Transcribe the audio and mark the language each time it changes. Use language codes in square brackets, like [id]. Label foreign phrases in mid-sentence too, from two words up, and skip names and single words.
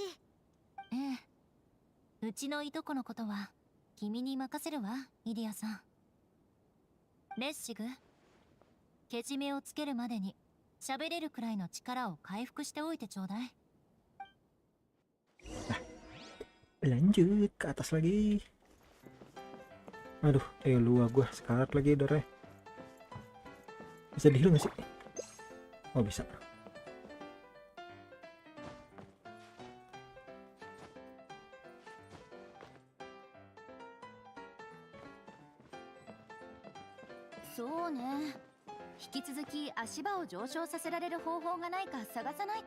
[ja] ええ、うちのいとこのことは君に任せるわ、イディアさん。レッシグ、けじめをつけるまでに喋れるくらいの力を回復しておいてちょうだい。 [id] Lanjut ke atas lagi. Aduh, luar gua sekarat lagi darahnya. Bisa di-heal nggak sih? Oh bisa. [ja] そうね。引き続き足場を上昇させられる方法がないか探さないと。